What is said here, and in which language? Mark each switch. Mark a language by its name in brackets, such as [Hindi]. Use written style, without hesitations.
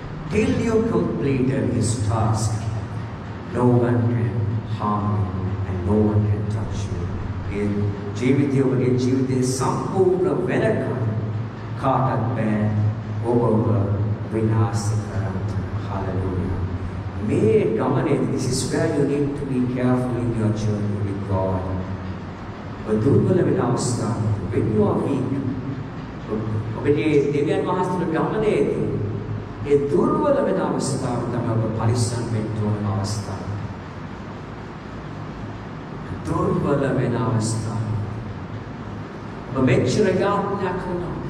[English] Till you completed his task, no one can harm you and no one can touch you. [Sinhala] In ජීවිතය ඔබගේ ජීවිතේ සම්පූර්ණ වෙනකන් කාටත් බෑ ඔබව විනාශ කරන්න. [English] Hallelujah. [Sinhala] මේ ගමනේ [English] this is where you need to be careful in your journey with God. [Sinhala] දුර්වල වෙන අවස්ථාව [English] when you are weak [Sinhala] ඔබගේ දෙවියන් වහන්සේගේ ගමනේදී ඒ දුර්වල වෙන අවස්ථාව තමයි ඔබ පරිස්සම් වෙන්න ඕන අවස්ථාව. දුර්වල වෙන අවස්ථාව. ඔබ මෙච්චර යාඥා කරනවා.